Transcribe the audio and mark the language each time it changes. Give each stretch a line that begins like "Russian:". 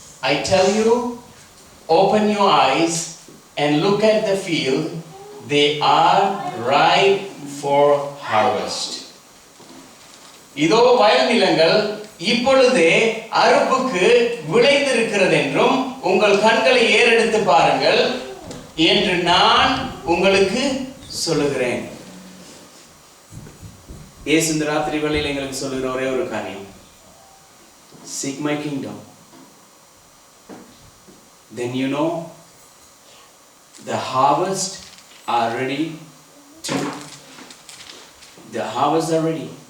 English: I tell you, open your eyes and look at the field. They are ripe for harvest.
Tamil: இதோ வயல் நிலங்கள் இப்பொழுதே அறுப்புக்கு விளைந்திருக்கிறது என்றும் உங்கள் கண்களை ஏறெடுத்து பாருங்கள் என்று நான் உங்களுக்கு சொல்லுகிறேன். இயேசு இந்த ராத்திரி வேளையில் எங்களுக்கு சொல்லுகிற ஒரே ஒரு காரியம்,
English: seek my kingdom. Then you know the harvest are ready to, the harvest are ready.